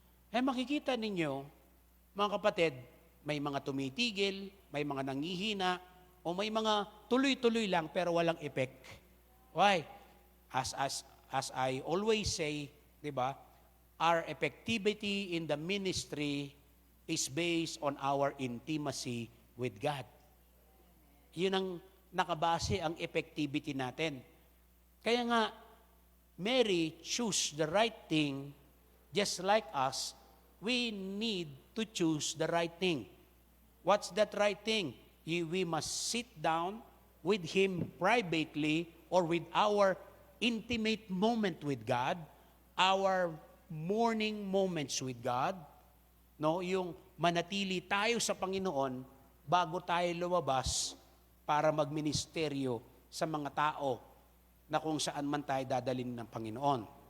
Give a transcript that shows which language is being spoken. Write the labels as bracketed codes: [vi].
[tl] Eh makikita ninyo, mga kapatid, may mga tumitigil, may mga nangihina, o may mga tuloy-tuloy lang pero walang effect. Why? [en] As I always say, di ba, our effectivity in the ministry is based on our intimacy with God. [tl] Yun ang nakabase ang effectivity natin. Kaya nga, [en] Mary choose the right thing, just like us, we need to choose the right thing. What's that right thing? We must sit down with Him privately or with our intimate moment with God, our morning moments with God, no, [tl] yung manatili tayo sa Panginoon bago tayo lumabas para magministeryo sa mga tao na kung saan man tayo dadalhin ng Panginoon.